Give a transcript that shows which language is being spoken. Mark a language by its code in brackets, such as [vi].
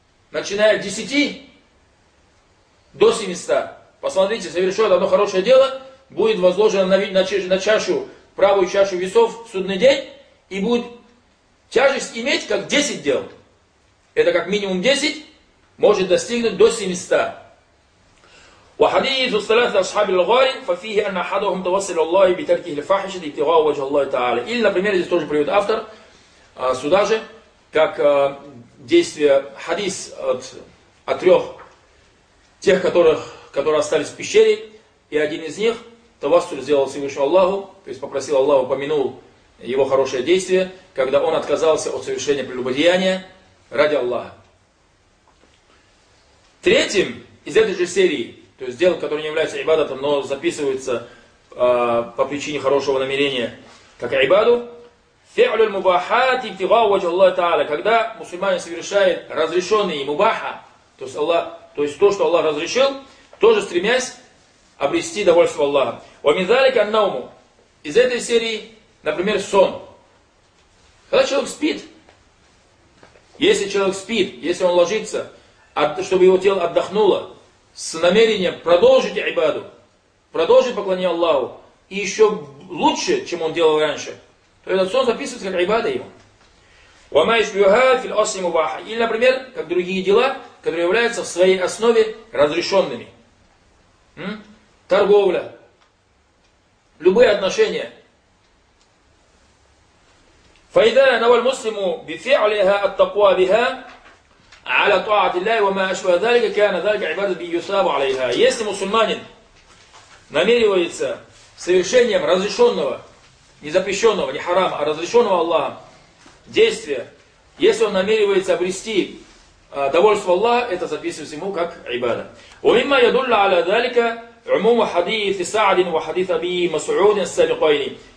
[ru] Начиная от 10 до 700. Посмотрите, совершает одно хорошее дело, будет возложено на чашу, правую чашу весов в судный день, и будет тяжесть иметь, как 10 дел. Это как минимум 10, может достигнуть до 700. [ar] وحديث الثلاثة أصحاب الغار ففيه أن أحدهم توسل الله بتركه الفاحشة ابتغاء وجه الله تعالى. [ru] Или, например, здесь тоже приводит автор сюда же, как действие хадис от трех тех, которые остались в пещере, и один из них توسل сделал Всевышнему Аллаху, то есть попросил Аллаха, упомянул его хорошее действие, когда он отказался от совершения прелюбодеяния ради Аллаха. Третьим из этой же серии, то есть дело, которое не является ибадатом, но записывается по причине хорошего намерения, как ибаду. [ar] فعل المباحات ابتغاء وجه الله تعالى. [ru] Когда мусульманин совершает разрешенные мубаха, то есть Аллах, то есть то, что Аллах разрешил, тоже стремясь обрести довольство Аллаха. [ar] ومن ذلك النوم. [ru] Из этой серии, например, сон. Когда человек спит, если человек спит, если он ложится, чтобы его тело отдохнуло, с намерением продолжить ибаду, продолжить поклонение Аллаху, и еще лучше, чем он делал раньше, то этот сон записывается как ибада ему. [ar] وَمَا يَشْبُهَا فِي الْأَصْلِ مُبَاحًا. [ru] Или, например, как другие дела, которые являются в своей основе разрешенными. Торговля, любые отношения. [ar] فَإِذَا نَوَى الْمُسْلِمُ بِفِعْلِهَا التَّقْوَى بِهَا على طاعة الله وما أشبه ذلك كان ذلك عبادة بيثاب عليها. [ru] Если мусульманин намеривается совершением разрешенного, не запрещенного, не харама, а разрешенного Аллахом действия, если он намеривается обрести довольство Аллаха, это записывается ему как ибада. [ar] وَمِمَّا يَدُلَّ عَلَى ذَلِكَ عُمُومُ حَدِيثِ سَعْدٍ وَحَدِيثَ بِي مَسْعُودٍ سَلِقَيْنِ.